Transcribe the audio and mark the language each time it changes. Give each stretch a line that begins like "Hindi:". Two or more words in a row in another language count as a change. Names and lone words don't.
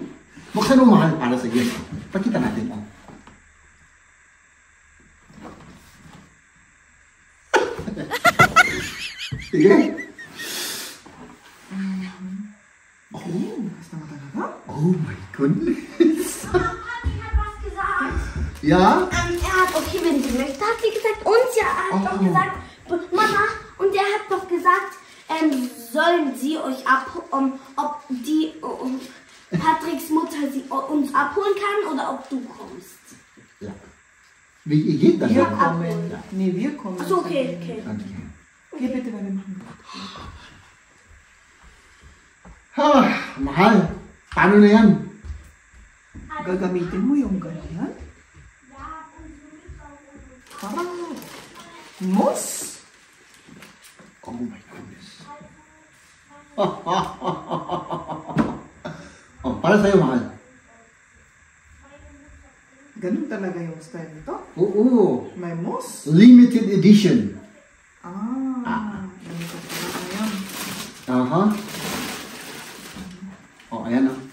Filipino: Buksan mo, mahal, para sa iyo. Pakita natin, oh. Sige. Basta nga talaga?
English: Oh my goodness.
German: Papi hat was gesagt. Ja? Er hat, okay, wenn sie möchte, hat sie gesagt, uns ja, er hat doch gesagt, Mama, und er hat doch gesagt, sollen sie euch ob die Patricks Mutter uns abholen kann oder ob du kommst. Ja. Wie geht das? Wir denn? kommen. Nee, wir kommen. Achso, okay. Okay. Hier bitte, weil wir machen.
Filipino: Mahal. Paano na yan? Gagamitin mo yung ganyan? Parang moss?
English: Oh my goodness.
Filipino: Oh, para sa'yo, mahal. Ganun talaga yung style nito? Oo. May moss?
English: Limited edition.
Filipino: Ganito talaga yan. Aha. Oh, ayan oh.